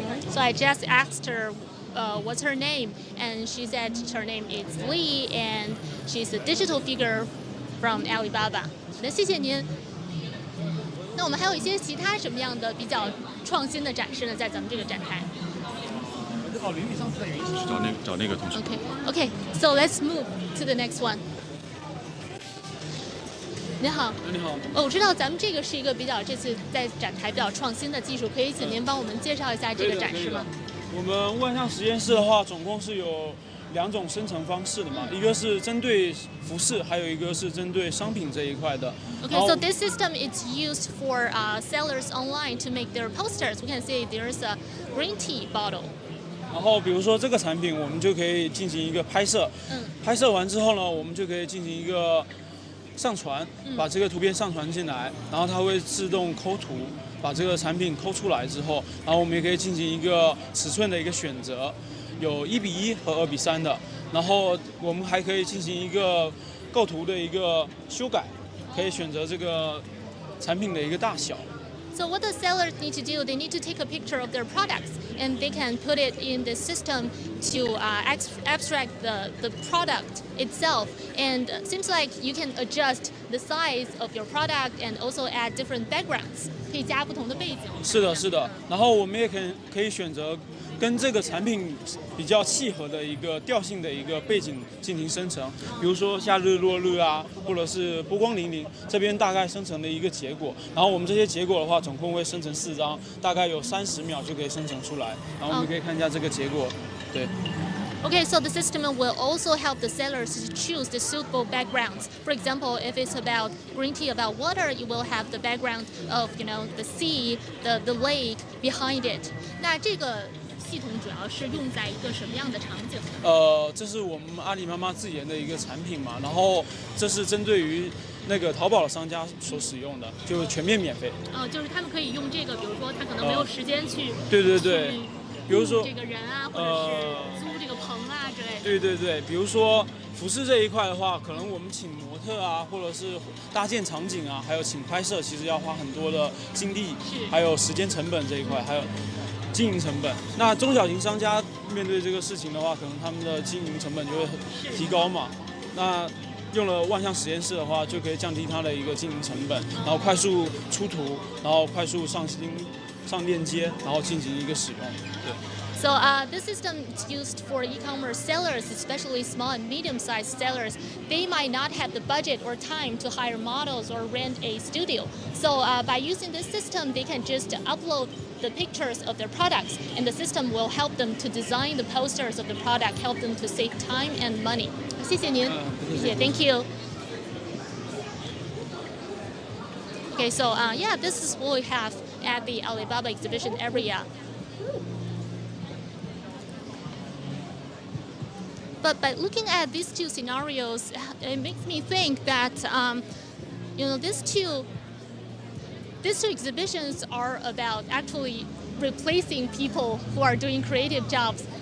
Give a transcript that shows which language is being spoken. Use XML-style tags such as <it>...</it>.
<en>So I just asked her what's her name, and she said her name is Lee, and she's a digital figure from Alibaba.</en> <zh>好的，谢谢您。那我们还有一些其他什么样的比较创新的展示呢？在咱们这个展台。找那个同学。</zh> <en>Okay, so let's move to the next one.</en> <zh>你好。你好。我知道咱们这个是一个比较这次在展台比较创新的技术，可以请您帮我们介绍一下这个展示吗？我们万象实验室的话，总共是有2种生成方式的嘛，一个是针对服饰，还有一个是针对商品这一块的。</zh> <en>Okay, so this system is used for sellers online to make their posters. We can see there's a green tea bottle.</en> <zh>然后比如说这个产品，我们就可以进行一个拍摄。拍摄完之后呢，我们就可以进行一个上传，把这个图片上传进来，然后它会自动抠图，把这个产品抠出来之后，然后我们也可以进行一个尺寸的一个选择。有1:1和2:3的，然后我们还可以进行一个构图的一个修改，可以选择这个产品的一个大小。</zh> <en>So what the sellers need to do, they need to take a picture of their products, and they can put it in the system to abstract the product itself. And it seems like you can adjust the size of your product and also add different backgrounds.</en> <zh>可以加不同的背景。是的，是的。然后我们也可以选择跟这个产品比较契合的一个调性的一个背景进行生成，比如说夏日落日啊，或者是波光粼粼，这边大概生成的一个结果。然后我们这些结果的话，总共会生成4张，大概有30秒就可以生成出来。然后我们可以看一下这个结果，对。</zh> <en>Okay, so the system will also help the sellers to choose the suitable backgrounds. For example, if it's about green tea, about water, you will have the background of, the sea, the lake behind it.</en> <zh>那这个系统主要是用在一个什么样的场景？这是我们阿里妈妈自研的一个产品嘛，然后这是针对于那个淘宝的商家所使用的，就全面免费。就是他们可以用这个，比如说他可能没有时间去。对。比如说这个人啊，或者是租这个棚啊之类的。对，比如说服饰这一块的话，可能我们请模特啊，或者是搭建场景啊，还有请拍摄，其实要花很多的精力，还有时间成本这一块，还有经营成本。那中小型商家面对这个事情的话，可能他们的经营成本就会提高嘛。那用了万象实验室的话，就可以降低它的一个经营成本，然后快速出图，然后快速上链接，然后进行一个使用。对。</zh> <en>So this system is used for e-commerce sellers, especially small and medium-sized sellers. They might not have the budget or time to hire models or rent a studio. So by using this system, they can just upload the pictures of their products, and the system will help them to design the posters of the product, help them to save time and money.</en> <zh>谢谢您，谢谢 ，</zh> <en>Thank you. Okay, so yeah, this is what we have at the Alibaba exhibition area. But by looking at these two scenarios, it makes me think that these two exhibitions are about actually replacing people who are doing creative jobs.</en>